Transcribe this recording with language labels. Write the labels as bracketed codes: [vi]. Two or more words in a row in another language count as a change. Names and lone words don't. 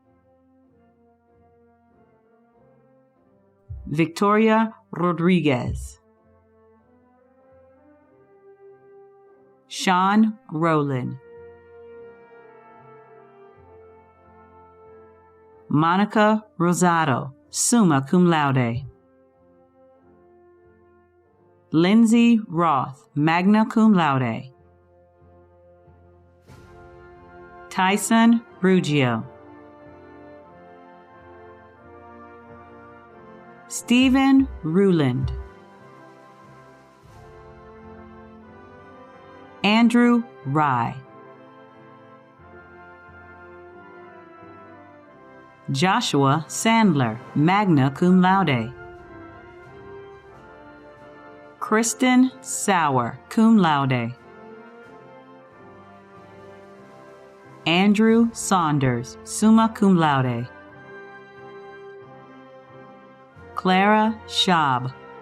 [en] Victoria Rodriguez. Sean Rowland. Monica Rosado, [la] summa cum laude. [en] Lindsay Roth, [la] magna cum laude. [en] Tyson Ruggiero. Stephen Ruland. Andrew Rye. Joshua Sandler, [la] magna cum laude. [en] Kristen Sauer, [la] cum laude. [en] Andrew Saunders, [la] summa cum laude. [en] Clara Schaub.